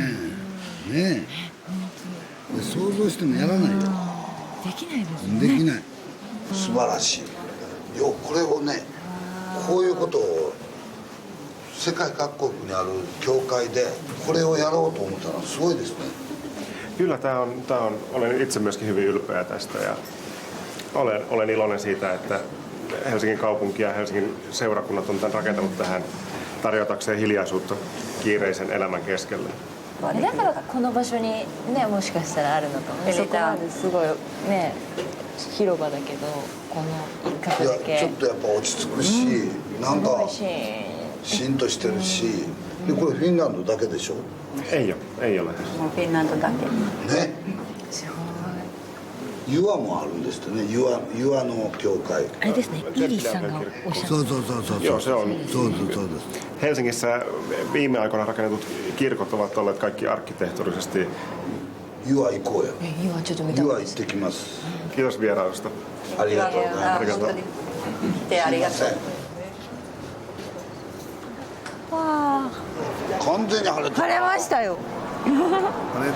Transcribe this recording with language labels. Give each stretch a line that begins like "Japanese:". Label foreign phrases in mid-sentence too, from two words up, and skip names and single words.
Japanese: ねえ。想像してもやらないよ。できないですね。できない。素晴らしい。これをね、こういうことを世界各国にある教会でこれをやろうと思ったのはすごいですね。
Finnish: Kyllä olen itse myöskin hyvin ylpeä tästä ja olen iloinen siitä, että Helsingin kaupunki ja Helsingin seurakunnat on tämän rakentanut tähän tarjotakseen hiljaisuutta kiireisen elämän keskelle.
Japanese: だからこの場所にねもしかしたらあるのかもね。そこまですごいね広場だけどこの一角だけ。ちょっとやっぱ落ち着くし、なんかシーンとしてるし。でこれフィンランドだけでしょ。
Finnish: ei ole.
Japanese: もうフィンランドだけ。ね。ユアもあるんですってね。ユアの教会。あれですね。イリスさんがおっしゃった。そう。
Finnish: Joo, se on.
Japanese: そうです。
Finnish: Helsingissä viime aikoina rakennetut kirkot ovat olleet kaikki arkkitehtuurisesti.
Japanese: ユア行こうや。ユアちょっと見たい。ユア行ってきます。
Finnish: Kiitos vierailusta.
Japanese: ありがとうございます。来てありがとう。わあ。完全に晴れてる。晴れましたよ。